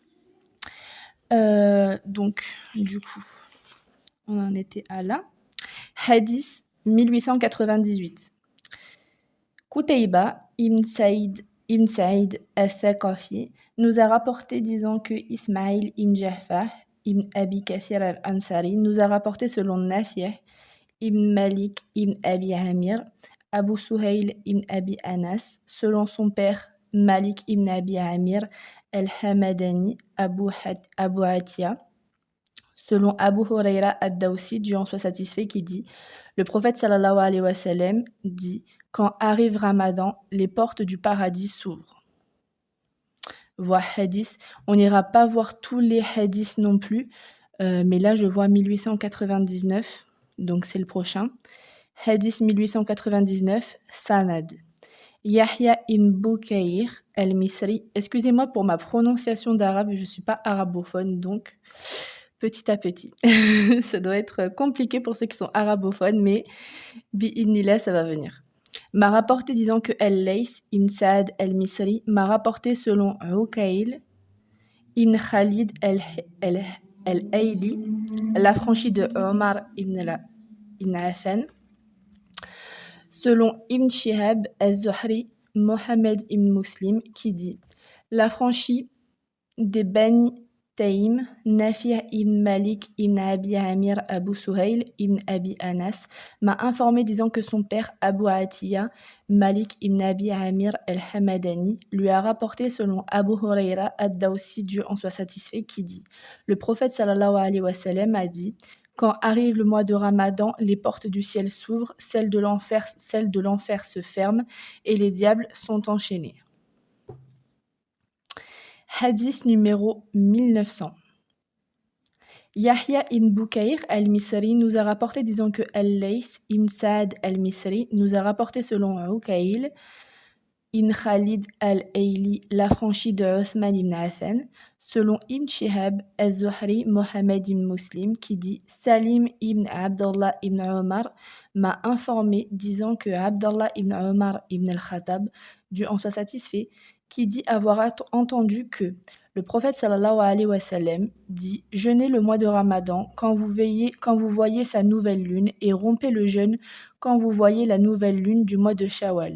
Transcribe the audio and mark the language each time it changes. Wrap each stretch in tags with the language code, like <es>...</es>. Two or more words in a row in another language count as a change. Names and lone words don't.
<fr>Donc, du coup, on en était à là. Hadith 1898. Qutayba ibn Saïd al-Thaqafi nous a rapporté disant que Ismaïl ibn Ja'far ibn Abi Kathir al-Ansari nous a rapporté selon Nafi' ibn Malik ibn Abi Amir, Abu Suhayl ibn Abi Anas, selon son père Malik ibn Abi Amir al-Hamadani, Abu Atiya, selon Abu Huraira ad-Dawsi, Dieu en soit satisfait, qui dit: le prophète</fr> <ar>صلى الله عليه وسلم</ar> <fr>dit: quand arrive Ramadan, les portes du paradis s'ouvrent. Voir hadith. On n'ira pas voir tous les hadiths non plus, mais là je vois 1899, donc c'est le prochain. Hadith 1899, Sanad. Yahya ibn Bukayr al-Misri. Excusez-moi pour ma prononciation d'arabe, je ne suis pas arabophone, donc petit à petit. Ça doit être compliqué pour ceux qui sont arabophones, mais bi'idhnillah, ça va venir. M'a rapporté disant que Al-Lays ibn Saad al-Misri m'a rapporté selon Ukail ibn Khalid al-Ayli, l'affranchi de Omar ibn Affan, selon Ibn Shihab al-Zuhri, Mohammed ibn Muslim, qui dit: l'affranchi des Bani Taïm, Nafi' ibn Malik ibn Abi Amir Abu Suhayl ibn Abi Anas m'a informé disant que son père Abu Atiya, Malik ibn Abi Amir al-Hamadani, lui a rapporté selon Abu Huraira ad-Dawsi, Dieu en soit satisfait, qui dit: le prophète</fr> <ar>صلى الله عليه وسلم</ar> <fr>a dit: quand arrive le mois de Ramadan, les portes du ciel s'ouvrent, celles de l'enfer se ferment et les diables sont enchaînés. Hadith numéro 1900. Yahya ibn Bukayr al-Misri nous a rapporté disant que Al-Lays ibn Saad al-Misri nous a rapporté selon Ukail ibn Khalid al-Ayli, l'affranchi de Uthman ibn Affan, selon Ibn Shihab al-Zuhri, Mohammed ibn Muslim, qui dit: Salim ibn Abdallah ibn Omar m'a informé disant que Abdallah ibn Omar ibn al-Khattab, Dieu en soit satisfait, qui dit avoir entendu que Le prophète</fr> <ar>صلى الله عليه وسلم</ar> <fr>dit « Jeûnez le mois de Ramadan quand vous voyez sa nouvelle lune et rompez le jeûne quand vous voyez la nouvelle lune du mois de Shawwal.</fr>